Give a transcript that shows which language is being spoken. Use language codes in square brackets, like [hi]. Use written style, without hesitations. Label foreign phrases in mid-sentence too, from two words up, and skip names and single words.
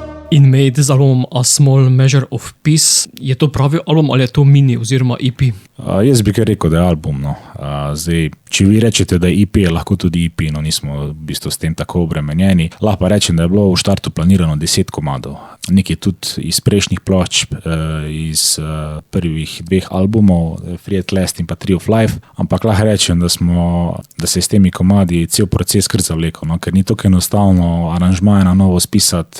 [sl] Inmate z albumom A Small Measure of Peace. Je to pravi album ali je to mini oziroma EP? Jaz bi kar rekel, da je album. No. Zdaj, če vi rečete, da je EP, je lahko tudi EP, no nismo v bistvu s tem tako obremenjeni. Lahko pa rečem, da je bilo v štartu planirano 10 komadov. Nekaj tudi iz prejšnjih plošč, iz prvih 2 albumov, Free at Last in pa Tree of Life, ampak lahko rečem, da se je s temi komadi cel proces kar zavlekel, no, ker ni tako enostavno aranžmaje na novo spisati.